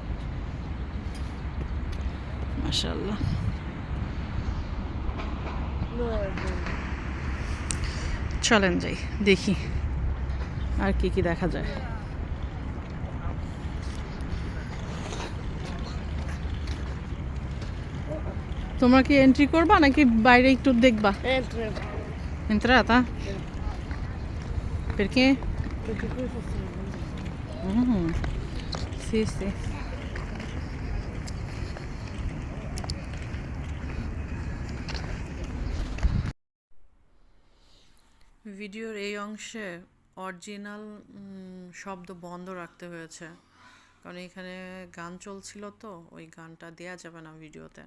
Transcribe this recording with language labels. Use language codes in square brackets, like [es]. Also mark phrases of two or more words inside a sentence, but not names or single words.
[bn] মাশাআল্লাহ। চলেন যাই দেখি আর কি কি দেখা যায়। তোমরা কি এন্ট্রি করবা নাকি বাইরে একটু দেখবা? [it] Entrata? Perché? Perché poi Sì, sì. [bn] ভিডিওর এই অংশে অরিজিনাল শব্দ বন্ধ রাখতে হয়েছে, কারণ এখানে গান চলছিল তো, ওই গানটা দেয়া যাবে না ভিডিওতে।